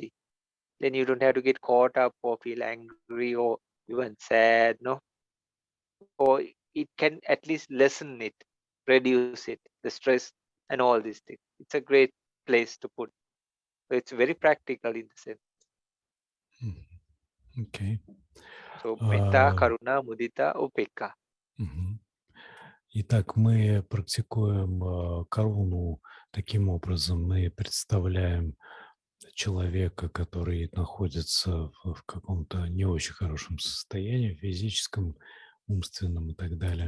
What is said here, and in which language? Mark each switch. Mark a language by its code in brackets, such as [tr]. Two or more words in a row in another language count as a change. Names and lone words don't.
[en] Then you don't have to get caught up or feel angry or even sad, no? Or it can at least lessen it, reduce it, the stress and all these things. It's a great place to put. So it's very practical in the sense. Okay. So [pi] metta, karuna, mudita, upekka. Мгм. [ru] Итак, мы практикуем каруну таким образом. Мы представляем человека, который находится в каком-то не очень хорошем состоянии, физическом, умственном и так далее.